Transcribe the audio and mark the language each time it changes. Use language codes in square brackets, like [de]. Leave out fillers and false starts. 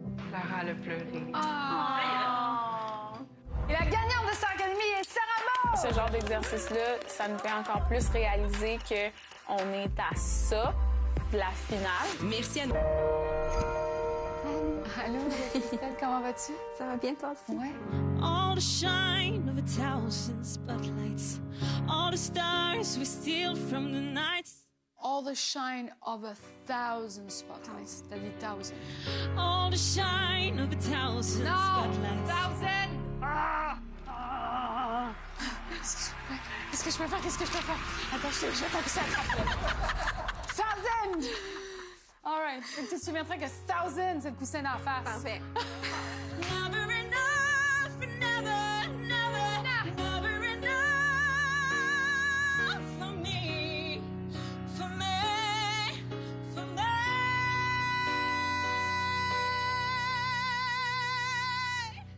[fr] Lara, elle a pleuré. Et la gagnante de Star Academy est Sarah Maud! Ce genre d'exercice-là, ça nous fait encore plus réaliser qu'on est à ça de la finale. Merci à nous. Allô, Christelle, comment vas-tu? Ça va bien, toi aussi? Ouais. [en] All the shine of a thousand spotlights, all the stars we steal from the nights, All the shine of 1,000 spotlights. [fr] T'as dit 1,000. [en] all the shine of a thousand spotlights. [fr] 1,000! Qu'est-ce que je peux faire? Qu'est-ce que je peux faire? Attends, je vais t'appuyer à la 1,000! [en] All right. [fr] Fait que tu te souviendras que 1,000, c'est le coussin d'en face. Parfait. [en] Never enough, never, never, never enough for me, for me, for me.